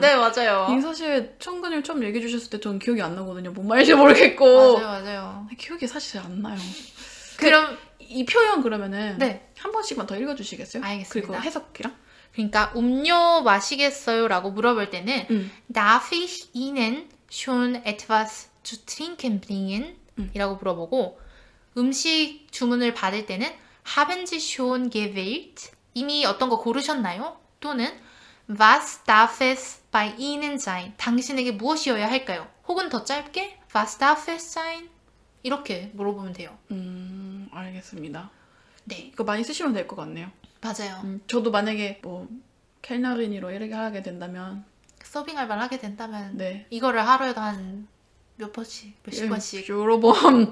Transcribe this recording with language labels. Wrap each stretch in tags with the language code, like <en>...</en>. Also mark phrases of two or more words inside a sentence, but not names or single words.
<ko>네, 맞아요. 이 사실 청근을 처음 얘기해 주셨을 때 저는 기억이 안 나거든요. 뭔 말인지 모르겠고. 맞아요. 기억이 사실 안 나요. 그럼 이 표현 그러면은 네. 한 번씩만 더 읽어주시겠어요? 알겠습니다. 그리고 해석이랑? 그러니까 음료 마시겠어요? 라고 물어볼 때는</ko> <de>Darf ich Ihnen schon etwas zu trinken bringen?</de> <ko>이라고 물어보고 음식 주문을 받을 때는</ko> <de>Haben Sie schon gewählt?</de> <ko>이미 어떤 거 고르셨나요?</ko> <de>또는 Was darf es bei Ihnen sein?</de> <ko>당신에게 무엇이어야 할까요? 혹은 더 짧게</ko> <de>Was darf es sein?</de> <ko>이렇게 물어보면 돼요. 알겠습니다. 네, 이거 많이 쓰시면 될 것 같네요. 맞아요. 저도 만약에 뭐 켈너린으로 이렇게 하게 된다면 서빙 알바를 하게 된다면 네. 이거를 하루에도 한 몇 번씩, 몇십 번씩. 여러 번,</ko>